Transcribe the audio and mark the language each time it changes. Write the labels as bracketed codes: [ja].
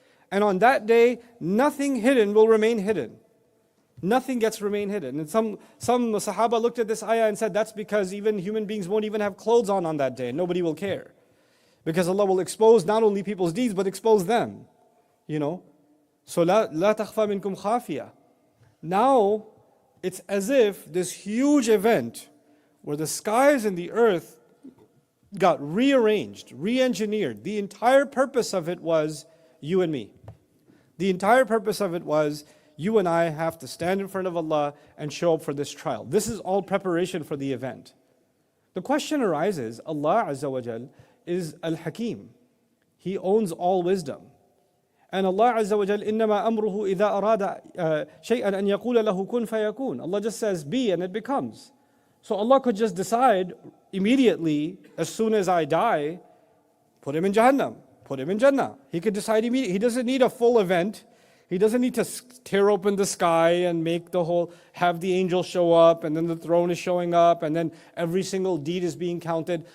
[en] And on that day, nothing hidden will remain hidden. Nothing gets remain hidden. And some Sahaba looked at this ayah and said, that's because even human beings won't even have clothes on that day. Nobody will care. Because Allah will expose not only people's deeds, but expose them. You know? So, [ar] لا تخفى منكم خافية. [en] Now, it's as if this huge event where the skies and the earth got rearranged, re-engineered. The entire purpose of it was you and me. The entire purpose of it was you and I have to stand in front of Allah and show up for this trial. This is all preparation for the event. The question arises, Allah Azza wa Jal is Al-Hakim. He owns all wisdom. And [ar] Allah Azza wa Jal, إِنَّمَا أَمْرُهُ إِذَا أَرَادَ شَيْئًا أَن يَقُولَ لَهُ كُن فَيَكُونَ. [en] Allah just says, be, and it becomes. So Allah could just decide immediately, as soon as I die, put him in Jahannam, put him in Jannah. He could decide immediately. He doesn't need a full event. He doesn't need to tear open the sky and make have the angels show up, and then the throne is showing up, and then every single deed is being counted.